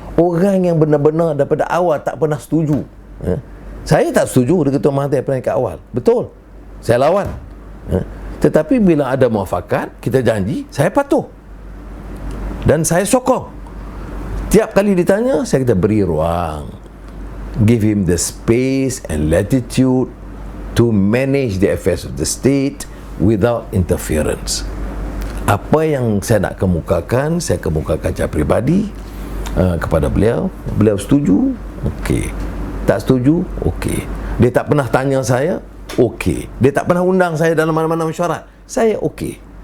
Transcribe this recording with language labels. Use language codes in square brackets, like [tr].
[ms] Orang yang benar-benar daripada awal tak pernah setuju. Saya tak setuju dengan Ketua Mahathir kat awal. Betul, saya lawan. Tetapi bila ada muafakat, kita janji, saya patuh. Dan saya sokong. Tiap kali ditanya, saya kata beri ruang. [en] Give him the space and latitude to manage the affairs of the state without interference. [ms] Apa yang saya nak kemukakan, saya kemukakan secara peribadi kepada beliau. Beliau setuju, okey. Tak setuju, okey. Dia tak pernah tanya saya, okey. Dia tak pernah undang saya dalam mana-mana mesyuarat, saya okey.